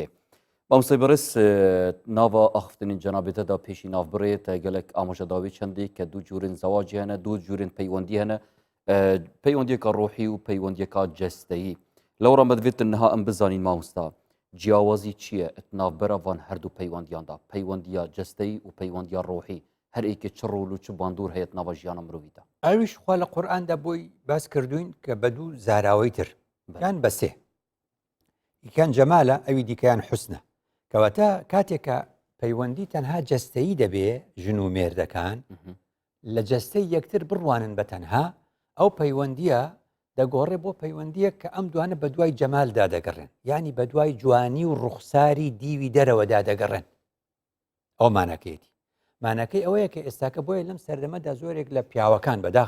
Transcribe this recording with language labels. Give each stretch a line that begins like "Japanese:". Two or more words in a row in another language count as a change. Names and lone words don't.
Kurdish: Mamostay berês nava axiftinên cenabê te da pêşî navbirê te gelek amajedavî çendê ke du cûrên zewacî hene du cûrên peywendî hene peywendiyeka ڕۆحی و peywendiyeka cesteyî. Lewra me divêtin niha em bizanîn mamosta ciyawazî çi ye et navbera van her du peywendiyan da peywendiya cesteyî û peywendiya ڕۆحی her êkê çi rol û çi bandor heye nava jiyana mirovî de.
Central Kurdish: ئەویش خوا لە قورئاندا بۆی باس کردوین کە بە دوو زاراوەی تر یان بە سێ یەکیان جەمالە ئەوی دیکەیان حوسنە کەواتە کاتێکە پەیوەندی تەنها جەستەیی دەبێ ژن و مێردەکان لە جەستەی یەکتر بڕوانن بە تەنها ئەو پەیوەندیە دەگۆڕێ بۆ پەیوەندیە کە ئەم دوانە بە دوای جەمالدا دەگەڕێن یعنی بە دوای جوانی و ڕوخساری دیوی دەرەوەدا دەگەڕێن ئەو مانەکەیەتی مانەکەی ئەوەیە کە ئێستاکە بۆیە لەم سەردەمەدا زۆرێک لە پیاوەکان